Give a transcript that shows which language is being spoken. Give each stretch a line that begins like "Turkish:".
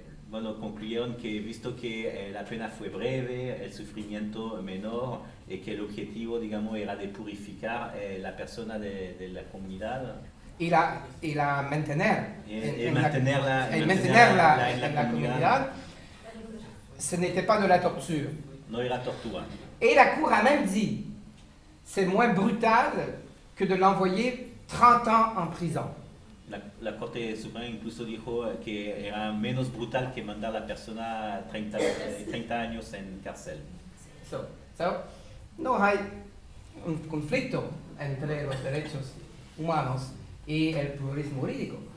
Spanish: bueno, concluyeron que visto que la pena fue breve, el sufrimiento menor, y que el objetivo, digamos, era de purificar la persona de la comunidad. y la mantener En la comunidad,
French: ce n'était pas de la torture.
Spanish: No era tortura.
French: Et la Cour a même dit, c'est moins brutal que de l'envoyer 30 ans en prison.
Spanish: La Corte Suprema incluso dijo que era menos brutal que mandar a la persona 30 años en cárcel. So, no hay un conflicto entre los derechos humanos y el pluralismo jurídico.